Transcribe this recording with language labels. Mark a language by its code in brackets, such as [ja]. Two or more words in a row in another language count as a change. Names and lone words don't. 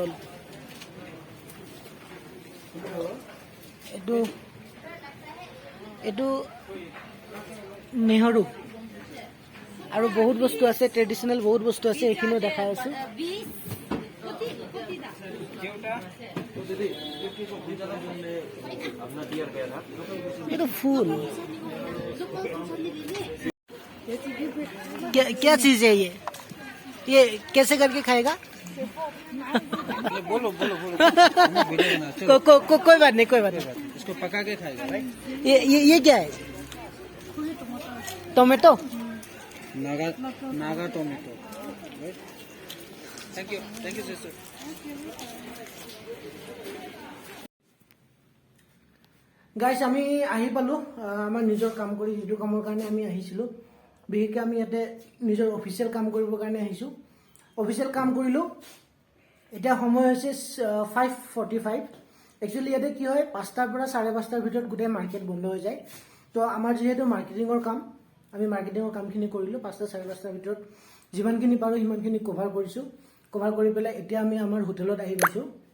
[as] নেহৰু আৰু বহুত বস্তু আছে ট্ৰেডিশনেল বহুত বস্তু আছে এইখিনিও দেখাই আছো এইটো ফুল [hi] क्या चीज है ये कैसे करके खाएगा बोलो कोई बात नहीं इसको पका के खाएगा राइट ये क्या है टोमेटो नागा टोमेटो [en] thank you sister [as] গাইছ আমি আহি পালো আমাৰ নিজৰ কাম কৰি যিটো কামৰ কাৰণে আমি আহিছিলো বিশেষকৈ আমি ইয়াতে নিজৰ অফিচিয়েল কাম কৰিবৰ কাৰণে আহিছো অফিচিয়েল কাম কৰিলো এতিয়া সময় হৈছে 5:45 একচুৱেলি ইয়াতে কি হয় 5টাৰ পৰা 5:30টাৰ ভিতৰত গোটেই মাৰ্কেট বন্ধ হৈ যায় তো আমাৰ যেহেতু মাৰ্কেটিঙৰ কাম আমি মাৰ্কেটিঙৰ কামখিনি কৰিলো 5টা 5:30টাৰ ভিতৰত যিমানখিনি পাৰো সিমানখিনি কভাৰ কৰিছো কভাৰ কৰি পেলাই এতিয়া আমি আমাৰ হোটেলত আহি পাইছো